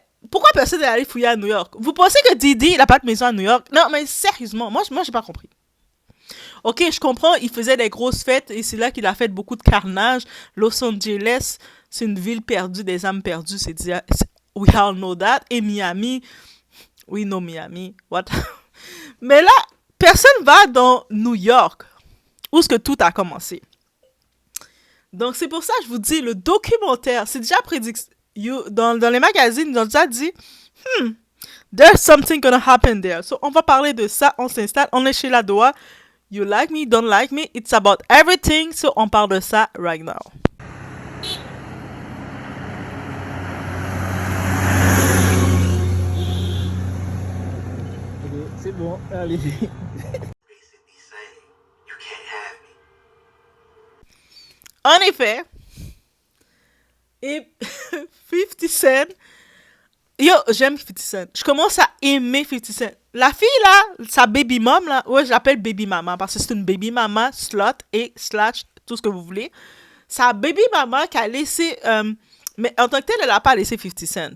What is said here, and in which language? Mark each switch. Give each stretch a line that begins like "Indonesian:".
French: Pourquoi personne n'est allé fouiller à New York? Vous pensez que Didi, il n'a pas de maison à New York? Non, mais sérieusement, moi j'ai pas compris. Ok, je comprends, il faisait des grosses fêtes et c'est là qu'il a fait beaucoup de carnage. Los Angeles, c'est une ville perdue, des âmes perdues,
English: we all know that. Et Miami, we know Miami, what?
French: Mais là, personne va dans New York, où est-ce que tout a commencé. Donc c'est pour ça que je vous dis, le documentaire, c'est déjà prédit, dans les magazines, ils ont déjà dit,
English: there's something gonna happen there.
French: So on va parler de ça, on s'installe, on est chez la Doha.
English: You like me, don't like me, it's about everything, so
French: on parle de ça
English: right now.
French: Ok, c'est bon, allez.
English: Basically saying, you can't have me.
French: En effet, et 50 Cent, yo, j'aime 50 Cent. Je commence à aimer 50 Cent. La fille là, sa baby mom là, ouais, je l'appelle baby mama parce que c'est une baby mama, slot et slash, tout ce que vous voulez. Sa baby mama qui a laissé. Mais en tant que telle, elle n'a pas laissé 50 Cent.